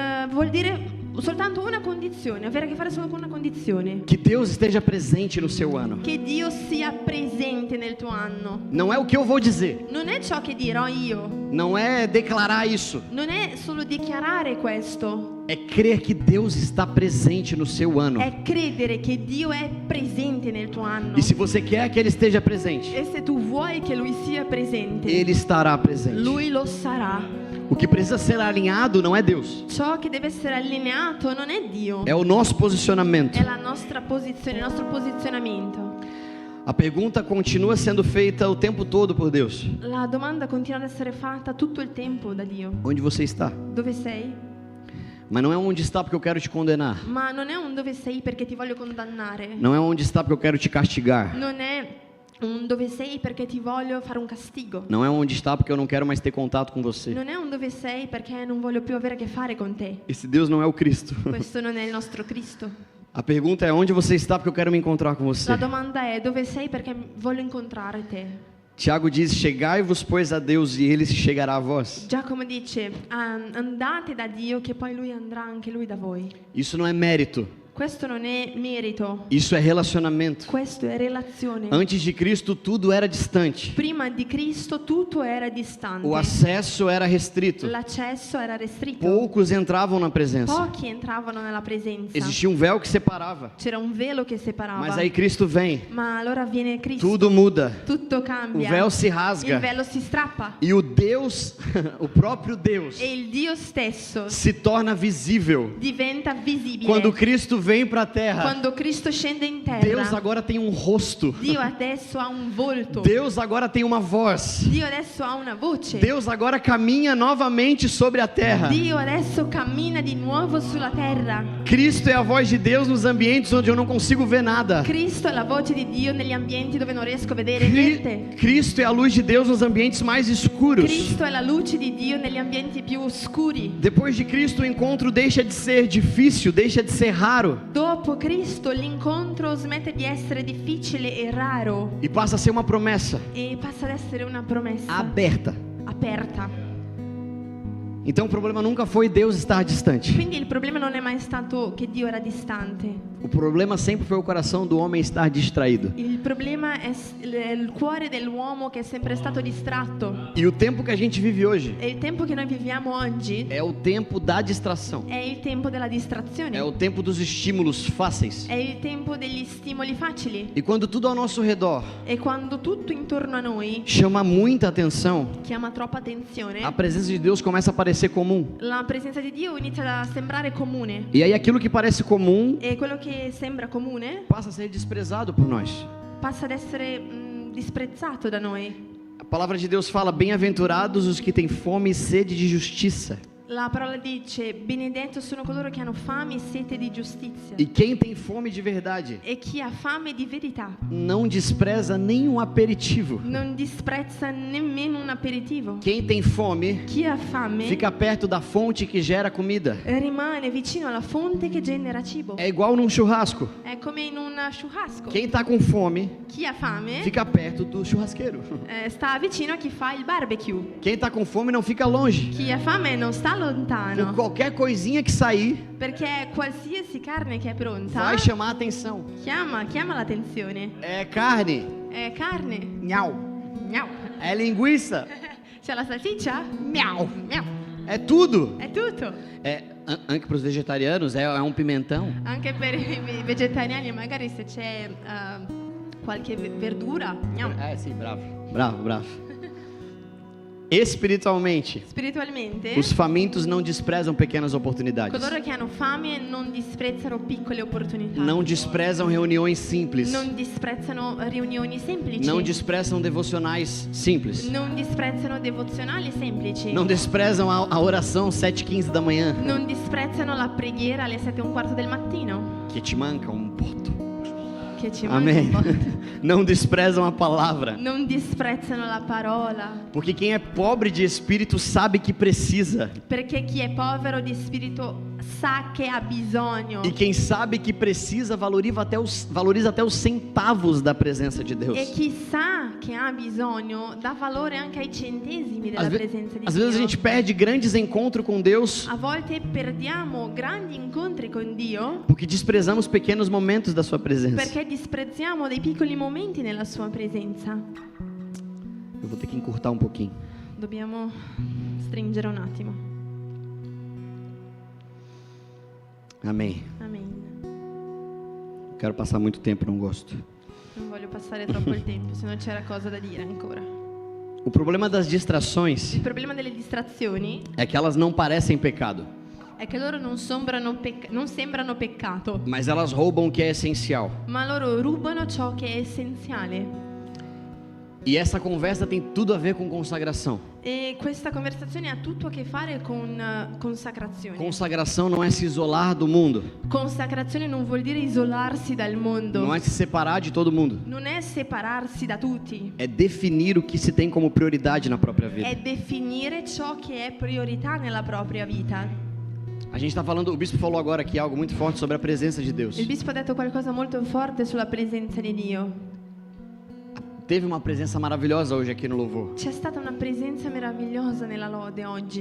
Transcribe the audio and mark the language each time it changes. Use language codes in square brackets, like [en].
[it] Vuol dire soltanto una condizione, avere a che fare solo con una condizione. [pt] que Deus esteja presente no seu ano. [it] Che Dio sia presente nel tuo anno. [pt] Não é o que eu vou dizer, [it] Non è ciò che dirò io, [pt] não é declarar isso, [it] non è solo dichiarare questo, [pt] é crer que Deus está presente no seu ano. [it] è credere che Dio è presente nel tuo anno. [pt] E se você quer que Ele esteja presente, [it] E se tu vuoi che Lui sia presente, [pt] Ele estará presente. [it] Lui lo sarà. [pt] O que precisa ser alinhado não é Deus, [it] Ciò che deve essere allineato non è Dio, [pt] é o nosso posicionamento. [it] è la nostra posizione, il nostro posizionamento. [pt] A pergunta continua sendo feita o tempo todo por Deus: [it] La domanda continua ad essere fatta tutto il tempo da Dio. [pt] onde você está? [it] Dove sei? [pt] Mas não é onde está porque eu quero te condenar. [it] Ma non è un dove sei perché ti voglio condannare. [pt] Não é onde está porque eu quero te castigar. [it] Non è un dove sei perché ti voglio fare un castigo. [pt] Não é onde está porque eu não quero mais ter contato com você. [it] Non è un dove sei perché non voglio più avere a che fare con te. [pt] Esse Deus não é o Cristo. [it] Questo non è il nostro Cristo. [pt] A pergunta é: onde você está porque eu quero me encontrar com você. [it] La domanda è dove sei perché voglio incontrare te. [pt] Tiago diz: chegai-vos pois a Deus e Ele se chegará a vós. [it] Giacomo dice andate da Dio che poi Lui andrà anche Lui da voi. [pt] Isso não é mérito, [it] Questo non è merito, [pt] isso é relacionamento. [it] questo è relazione. [pt] Antes de Cristo tudo era distante. [it] Prima di Cristo tutto era distante. [pt] O acesso era restrito. [it] L'accesso era restritto. [pt] Poucos entravam na presença. [it] Pochi entravano nella presenza. [pt] Existia um véu que separava. [it] C'era un velo che separava. [pt] Mas aí Cristo vem. [it] Ma allora viene Cristo. [pt] Tudo muda. [it] Tutto [pt] O [it] cambia. [pt] véu se [it] Il [pt] rasga. [it] velo si strappa. [pt] E o Deus, o próprio Deus, [it] E il Dio stesso [pt] se torna visível. [it] diventa visibile. [pt] Quando Cristo vem para a terra, [it] Quando Cristo scende in terra, [pt] Deus agora tem um rosto. [it] Dio adesso ha un volto. [pt] Deus agora tem uma voz. [it] Dio adesso ha una voce. [pt] Deus agora caminha novamente sobre a terra. [it] Dio adesso cammina di nuovo sulla terra. [pt] Cristo é a voz de Deus nos ambientes onde eu não consigo ver nada. [it] Cristo è la voce di Dio negli ambienti dove non riesco a vedere niente. [pt] Cristo é a luz de Deus nos ambientes mais escuros. [it] Cristo è la luce di Dio negli ambienti più oscuri. [pt] Depois de Cristo, o encontro deixa de ser difícil, deixa de ser raro [it] Dopo Cristo l'incontro smette di essere difficile e raro [pt] e passa a ser uma promessa [it] e passa ad essere una promessa [pt] aberta. [it] aperta. [pt] Então o problema nunca foi Deus estar distante. [it] Quindi il problema non è mai stato che Dio era distante. [pt] O problema sempre foi o coração do homem estar distraído. [it] Il problema è il cuore dell'uomo che è sempre stato distratto. [pt] E o tempo que a gente vive hoje [it] E il tempo che noi viviamo oggi [pt] é o tempo da distração. [it] è il tempo della distrazione. [pt] É o tempo dos estímulos fáceis. [it] È il tempo degli stimoli facili. [pt] E quando tudo ao nosso redor [it] E quando tutto intorno a noi [pt] chama muita atenção, [it] chiama troppa attenzione, [pt] a presença de Deus começa a parecer comum. [it] la presenza di Dio inizia a sembrare comune. [pt] E aí aquilo que parece comum [it] E quello che sembra comune [pt] passa a ser desprezado por nós. [it] passa ad essere disprezzato da noi. [pt] A palavra de Deus fala: bem-aventurados os que têm fome e sede de justiça. [it] La parola dice: benedetto sono coloro che hanno fame e sete di giustizia. [pt] E quem tem fome de verdade [it] E chi ha fame di verità [pt] não despreza nenhum aperitivo. [it] non disprezza nemmeno un aperitivo. [pt] Quem tem fome [it] Chi ha fame [pt] fica perto da fonte que gera comida. [it] rimane vicino alla fonte che genera cibo. [pt] É igual num churrasco. [it] È come in un churrasco. [pt] Quem está com fome [it] Chi ha fame [pt] fica perto do churrasqueiro. [it] sta vicino a chi fa il barbecue. [pt] Quem está com fome não fica longe. [it] Chi ha fame non sta [pt] Por [it] lontano, [pt] qualquer coisinha que sair, [it] perché qualsiasi carne che è pronta [pt] vai chamar a atenção. [it] chiama l'attenzione. [pt] É carne, [it] È carne. nhau. Miau. [pt] É linguiça, [it] C'è la salsiccia? miau. Miau. [pt] É tudo. [it] È tutto. [pt] É, anche para os vegetarianos, é um pimentão. [it] Anche per i vegetariani, magari se c'è qualche verdura. Miau. [pt] É, sim, bravo. Bravo, bravo. Espiritualmente, [it] Spiritualmente, [pt] os famintos não desprezam pequenas oportunidades. [it] coloro che hanno fame non disprezzano piccole opportunità. [pt] Não desprezam reuniões simples. [it] Non disprezzano riunioni semplici. [pt] Não desprezam devocionais simples. [it] Non disprezzano devozionali semplici. [pt] Não desprezam a oração 7h15 da manhã, [it] Non disprezzano la preghiera alle 7:15 del mattino. que te manca botto. Che ci manca [pt] Amém. [it] un po'. [pt] Não desprezam a palavra. [it] Non disprezzano la parola. [pt] Porque quem é pobre de espírito sabe que precisa. [it] Perché chi è povero di spirito sa che ha bisogno. [pt] E quem sabe que precisa valoriza até os centavos da presença de Deus. [it] E chi sa che ha bisogno dà valore anche ai centesimi della presenza di [pt] Às [it] Dio. [pt] vezes a gente perde grandes encontros com Deus [it] A volte perdiamo grandi incontri con Dio [pt] porque desprezamos pequenos momentos da sua presença. [it] perché disprezziamo dei piccoli momenti nella sua presenza. [pt] Eu vou ter que encurtar um pouquinho. [it] Dobbiamo stringere un attimo. [pt] Amém. [it] Amen. [pt] Quero passar muito tempo, não gosto. [it] Non voglio passare troppo il tempo, se no c'era cosa da dire ancora. [pt] O problema das distrações [it] Il problema delle distrazioni [pt] é que elas não parecem pecado, [it] è che loro non sembrano peccato, [pt] mas elas roubam o que é essencial. [it] ma loro rubano ciò che è essenziale. [pt] E essa conversa tem tudo a ver com consagração. [it] E questa conversazione ha tutto a che fare con consacrazione. [pt] Consagração não é se isolar do mundo, [it] Consacrazione non vuol dire isolarsi dal mondo, [pt] não é se separar de todo mundo. [it] non è separarsi da tutti, [pt] É definir o que se tem como prioridade na própria vida. [it] è definire ciò che è priorità nella propria vita. [pt] A gente está falando, o bispo falou agora aqui algo muito forte sobre a presença de Deus. [it] Il bispo ha detto qualcosa molto forte sulla presenza di Dio. [pt] Teve uma presença maravilhosa hoje aqui no louvor. [it] C'è stata una presenza meravigliosa nella lode oggi.